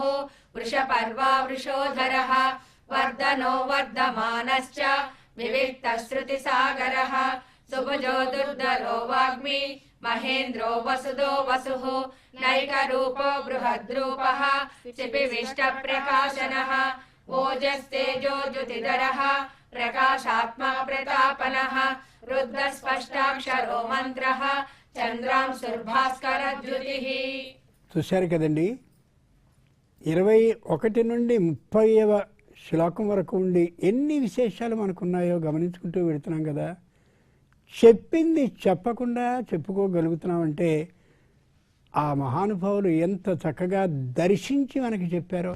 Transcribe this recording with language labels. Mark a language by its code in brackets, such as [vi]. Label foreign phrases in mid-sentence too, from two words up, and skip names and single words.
[sa] वृषपर्वा वृषोधरः वर्धनो वर्धमानश्च विविक्तश्रुतिसागरः सुभुजो दुर्धरो वाग्मी महेन्द्रो वसुदो वसुः नैकरूपो बृहद्रूपः चिपिविष्टप्रकाशनः ओजस्तेजो ज्युतिधरः प्रकाशात्मा प्रतापनः रुद्रस्पष्टाक्षरो मन्त्रः చంద్రాంశుర్భాస్కరద్యుతిః. [te] చూశారు కదండి, 21 నుండి 30వ శ్లోకం వరకు ఉండి ఎన్ని విశేషాలు మనకున్నాయో గమనించుకుంటూ వెళుతున్నాం కదా. చెప్పింది చెప్పకుండా చెప్పుకోగలుగుతున్నామంటే ఆ మహానుభావులు ఎంత చక్కగా దర్శించి మనకి చెప్పారో.